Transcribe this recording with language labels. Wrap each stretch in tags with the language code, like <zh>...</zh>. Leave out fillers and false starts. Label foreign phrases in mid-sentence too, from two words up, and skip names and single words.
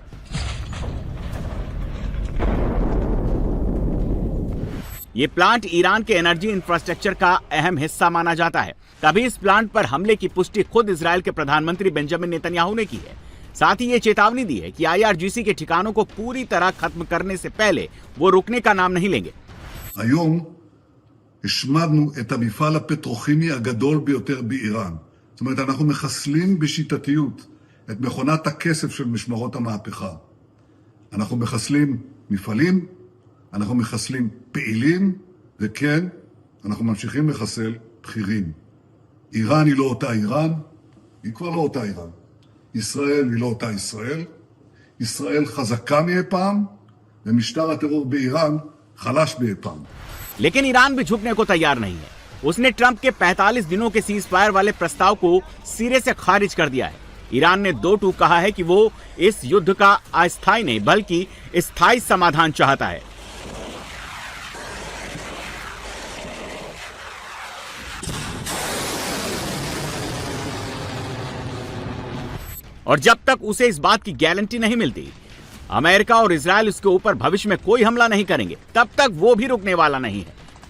<hi>ये प्लांट ईरान के</hi> <en>energy infrastructure</en> <hi>का अहम हिस्सा माना जाता है। तभी इस प्लांट पर हमले की पुष्टि खुद इजरायल के प्रधानमंत्री बेंजामिन नेतन्याहू ने की है। साथ ही ये चेतावनी दी है कि आईआरजीसी के ठिकानों को पूरी तरह खत्म करने से पहले वो रुकने का नाम नहीं लेंगे।</hi> <he>היום השמדנו את המפעל הפטרוכימי הגדול ביותר באיראן. זאת אומרת, אנחנו מחסלים בשיטתיות את מכונת הכסף של משמרות המהפכה. אנחנו מחסלים מפעלים, אנחנו מחסלים פעילים, וכן, אנחנו ממשיכים לחסל בכירים. איראן היא לא אותה איראן, היא כבר לא אותה איראן. ישראל היא לא אותה ישראל. ישראל חזקה מאי פעם, ומשטר הטרור באיראן חלש מאי פעם.</he> <hi>लेकिन ईरान भी झुकने को तैयार नहीं है। उसने ट्रंप के 45 दिनों के</hi> <en>cease fire</en> <hi>वाले प्रस्ताव को सिरे से खारिज कर दिया है। ईरान ने 2 टूक कहा है कि वो इस युद्ध का अस्थायी नहीं बल्कि स्थायी समाधान चाहता है। और जब तक उसे इस बात की गारंटी नहीं मिलती अमेरिका और इजरायल उसके ऊपर भविष्य में कोई हमला नहीं करेंगे, तब तक वो भी रुकने वाला नहीं है।</hi>